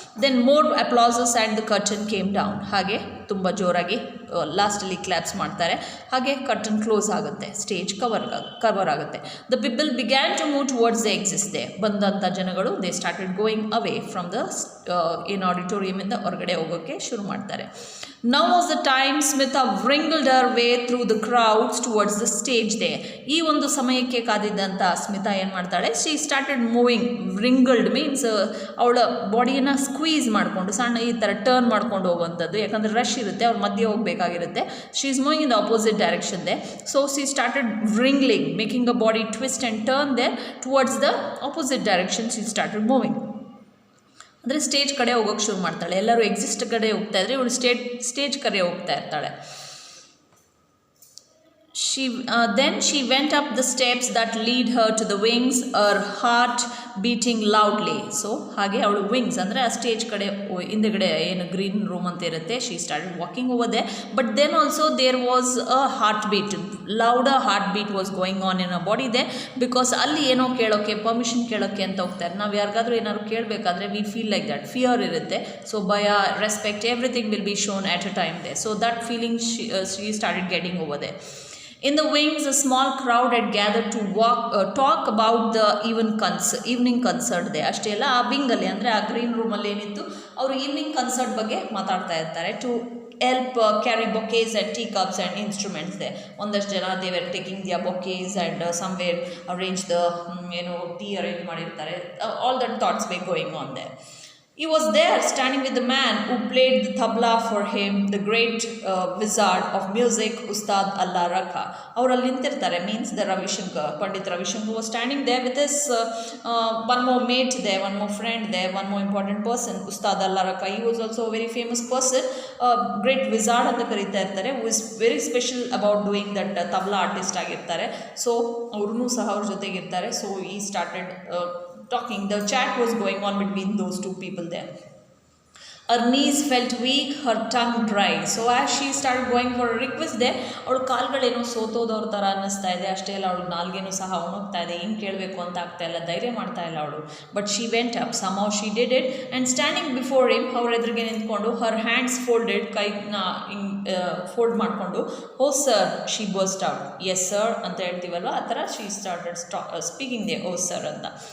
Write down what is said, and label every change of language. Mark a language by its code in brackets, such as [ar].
[en] Then more applauses and the curtain came down. [kn] ಹಾಗೆ ತುಂಬ ಜೋರಾಗಿ ಲಾಸ್ಟಲ್ಲಿ ಕ್ಲಾಪ್ಸ್ ಮಾಡ್ತಾರೆ. ಹಾಗೆ ಕರ್ಟನ್ ಕ್ಲೋಸ್ ಆಗುತ್ತೆ, ಸ್ಟೇಜ್ ಕವರ್ ಆಗುತ್ತೆ. [en] The people began to move towards the exist ದೇ. [kn] ಬಂದಂಥ ಜನಗಳು [en] they started going away from the [kn] ಏನು ಆಡಿಟೋರಿಯಮಿಂದ ಹೊರಗಡೆ ಹೋಗೋಕ್ಕೆ ಶುರು ಮಾಡ್ತಾರೆ. [en] Now was the time Smita wrinkled her way through the crowds towards the stage there. [kn] ಈ ಒಂದು ಸಮಯಕ್ಕೆ ಕಾದಿದ್ದಂಥ ಸ್ಮಿತಾ ಏನು ಮಾಡ್ತಾಳೆ, [en] She started moving. [kn] wrinkled means ಅವಳ ಬಾಡಿಯನ್ನು ಸ್ಕ್ವೀಸ್ ಮಾಡಿಕೊಂಡು ಸಣ್ಣ ಈ ಥರ ಟರ್ನ್ ಮಾಡ್ಕೊಂಡು ಹೋಗುವಂಥದ್ದು, ಯಾಕಂದರೆ ರಶ್ ಇರುತ್ತೆ, ಅವ್ರ ಮಧ್ಯೆ ಹೋಗಬೇಕಾಗಿರುತ್ತೆ. [en] She is moving in the opposite direction ದೇ. So she started wrinkling, making a body twist and turn ದೇ towards the opposite direction. She started moving [kn] ಅಂದರೆ ಸ್ಟೇಜ್ ಕಡೆ ಹೋಗೋಕ್ಕೆ ಶುರು ಮಾಡ್ತಾಳೆ. ಎಲ್ಲರೂ ಎಕ್ಸಿಸ್ಟ್ ಕಡೆ ಹೋಗ್ತಾ ಇದ್ರೆ ಇವಳು ಸ್ಟೇಜ್ ಕಡೆ ಹೋಗ್ತಾ ಇರ್ತಾಳೆ. [en] Then she went up the steps that lead her to the wings, her heart beating loudly. [kn] So ಹಾಗೆ ಅವಳು ವಿಂಗ್ಸ್ ಅಂದರೆ ಆ ಸ್ಟೇಜ್ ಕಡೆ ಹಿಂದೆಗಡೆ ಏನು ಗ್ರೀನ್ ರೂಮ್ ಅಂತ ಇರುತ್ತೆ, [en] She started walking over ದೇ. But then also there was a heart beat, louder heart beat was going on in a body ಇದೆ. [kn] ಬಿಕಾಸ್ ಅಲ್ಲಿ ಏನೋ ಕೇಳೋಕ್ಕೆ, ಪರ್ಮಿಷನ್ ಕೇಳೋಕ್ಕೆ ಅಂತ ಹೋಗ್ತಾರೆ. ನಾವು ಯಾರಿಗಾದ್ರೂ ಏನಾದ್ರು ಕೇಳಬೇಕಾದ್ರೆ [en] we feel like that, [kn] fear ಇರುತ್ತೆ. [en] So ಭಯ, respect, everything will be shown at a time ದೇ. So that feeling she started getting over ದೇ. In the wings, a small crowd had gathered to talk about the evening concert there. [kn] ಅಷ್ಟೇ ಅಲ್ಲ, ಆ ವಿಂಗಲ್ಲಿ ಅಂದರೆ ಆ green ರೂಮಲ್ಲಿ ಏನಿತ್ತು, ಅವರು evening concert ಬಗ್ಗೆ ಮಾತಾಡ್ತಾ ಇರ್ತಾರೆ. [en] To help carry bouquets and teacups and instruments there. [kn] ಒಂದಷ್ಟು ಜನ [en] they were taking their bouquets and somewhere arrange the tea arrange ಮಾಡಿರ್ತಾರೆ. All that thoughts were going on there. He was there standing with the man who played the tabla for him, the great wizard of music, Ustad Allah Rakha. [kn] ಅವರಲ್ಲಿ ನಿಂತಿರ್ತಾರೆ, [en] means the Ravishankar, Pandit Ravishankar was standing there with his one more mate there, one more friend there, one more important person, Ustad Allah Rakha. He was also a very famous person, great wizard [kn] ಅಂತ ಕರೀತಾ ಇರ್ತಾರೆ, [en] who is very special about doing that tabla artist ಆಗಿರ್ತಾರೆ. [kn] So ಅವ್ರೂ ಸಹ ಅವ್ರ ಜೊತೆಗಿರ್ತಾರೆ. So [en] he started talking. The chat was going on between those two people there. Her knees felt weak, her tongue dry. So as she started going for a request there, [kn] ಅವಳು ಕಾಲ್ಗಳೇನೋ ಸೋತೋದವ್ರ ಥರ ಅನ್ನಿಸ್ತಾ ಇದೆ. ಅಷ್ಟೇ ಅಲ್ಲ, ಅವಳು ನಾಲ್ಗೇನೂ ಸಹ ಒಣಗ್ತಾ ಇದೆ, ಏನು ಕೇಳಬೇಕು ಅಂತ ಆಗ್ತಾ ಇಲ್ಲ, ಧೈರ್ಯ ಮಾಡ್ತಾ ಇಲ್ಲ ಅವಳು. [en] but she went up, somehow she did it, and standing before him, [kn] ಅವ್ರ ಎದುರಿಗೆ ನಿಂತ್ಕೊಂಡು, [en] her hands folded, [kn] ಕೈನ ಫೋಲ್ಡ್ ಮಾಡಿಕೊಂಡು, [en] Oh sir, she burst out. [kn] Yes sir ಅಂತ ಹೇಳ್ತೀವಲ್ವ, ಆ ಥರ [en] she started speaking ದೇ, [kn] O sir ಅಂತ.